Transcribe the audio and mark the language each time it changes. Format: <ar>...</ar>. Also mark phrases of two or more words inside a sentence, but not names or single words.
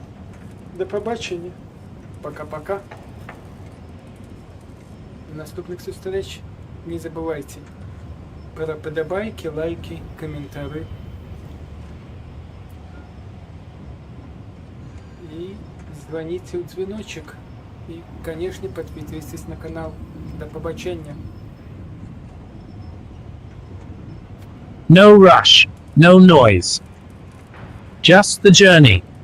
<uk>До побачення. Пока-пока. До наступних зустріч. Не забувайте про подобайки, лайки, коментарі.</uk> <ru>И звоните в дзвіночок. И, конечно, подписывайтесь на канал.</ru> <uk>До побачення.</uk> <en>No rush, no noise. Just the journey.</en>